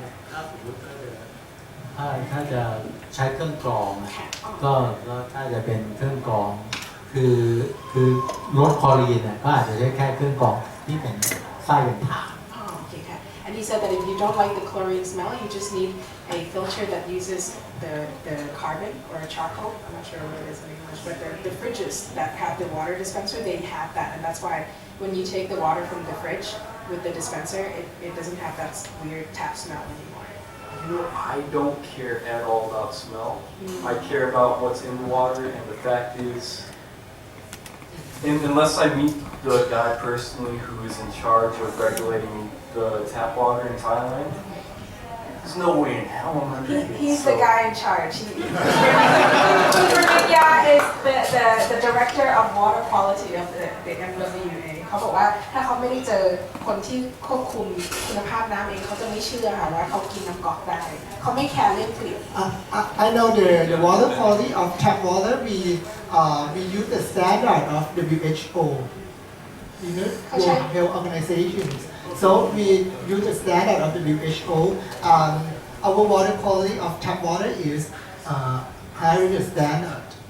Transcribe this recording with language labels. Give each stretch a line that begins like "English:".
Thai: ถ้าสมมติถ้าจะใช้เครื่องกรองนะก็ถ้าจะเป็นเครื่องกรองคือลดคลอรีนเนี่ยก็อาจจะใช้แค่เครื่องกรองที่เป็นไส้เป็นถ่าน
English: Oh, okay, okay. And he said that if you don't like the chlorine smell, you just need a filter that uses the carbon or a charcoal. I'm not sure what it is in English, but the fridges that have the water dispenser, they have that, and that's why when you take the water from the fridge with the dispenser, it doesn't have that weird tap smell anymore. I don't care at all about smell. I care about what's in the water, and the fact is, unless I meet the guy personally who is in charge of regulating the tap water in Thailand, there's no way in hell I'm gonna drink it. He's So- the guy in charge. Purnia is the director of water quality of the MWA.
Thai: เขาบอกว่าถ้าเขาไม่ได้เจอคนที่ควบคุมคุณภาพน้ำเองเขาจะไม่เชื่อค่ะว่าเขากินน้ำก๊อกได้เขาไม่แคร์เรื่องกลิ่น
English: I know the water quality of tap water. We use the standard of WHO, World Health Organizations. So we use the standard of WHO. Our water quality of tap water is higher the standard.